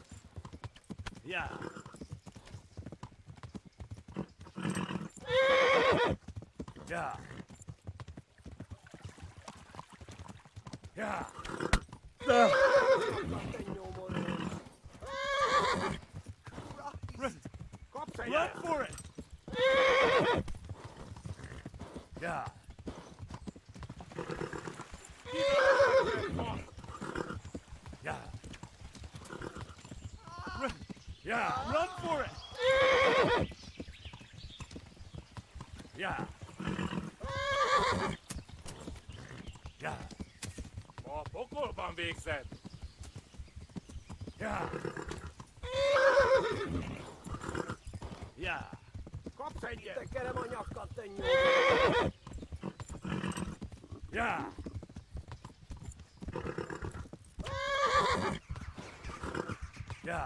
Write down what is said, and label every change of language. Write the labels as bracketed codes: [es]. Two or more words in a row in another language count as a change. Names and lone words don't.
[hu] Ja. Ja. Ja. Te nyomoronc! Kapsz egy [en] Run for it. Ja. Ja. Ja. Run for it. Ja. Ja. [hu] A pokolban végzed! Ja. Ja. Kapsz egyet! Tekerem a nyakkad, te nyomoronc! Ja. Ja.